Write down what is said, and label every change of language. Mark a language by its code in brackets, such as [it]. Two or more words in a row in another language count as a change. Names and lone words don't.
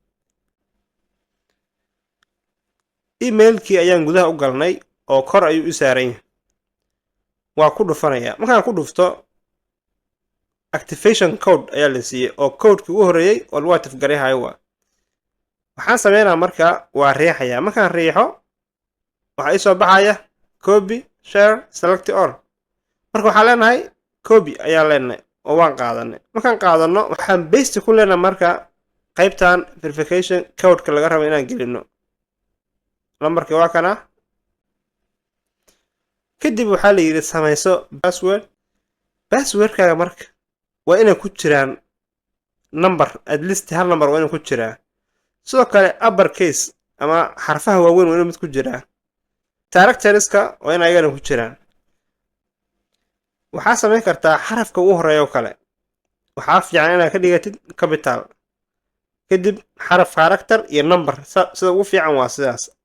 [so] email-kii ayaan gudaha u galnay oo kor ayuu u saaran yahay. waa ku dhufanayaa. markaan ku dhufto [en] activation code [so] ayaa la siiyey oo code-kii ugu horreeyay oo lagu active-gareehayo waa. waxaan sameynaa marka waa riixayaa. markaan riixo waxaa ii soo baxaya [en] copy, share, select all. [so] marka waxaan leenahay copy ayaan leenahay oo waan qaadanay. markaan qaadano waxaan paste ku leenahay marka qaybtan [en] verification code- [so] ka laga rabo inaan gelino. lambarkii waa kana. kadib waxaa la yidhi samayso password. password-kaaga marka waa inay ku jiraan number, [en] at least [so] hal number waa inay ku jiraa. sidoo kale [en] upper case [so] ama xarfaha waaweyn waa inay mid ku jiraa. characterska waa in ayagana ku jiraan. waxaa samayn kartaa xarafka ugu horeeya oo kale. waxaa fiican inaad ka dhigatid capital. kadib xaraf character iyo number sida ugu fiican waa sidaas.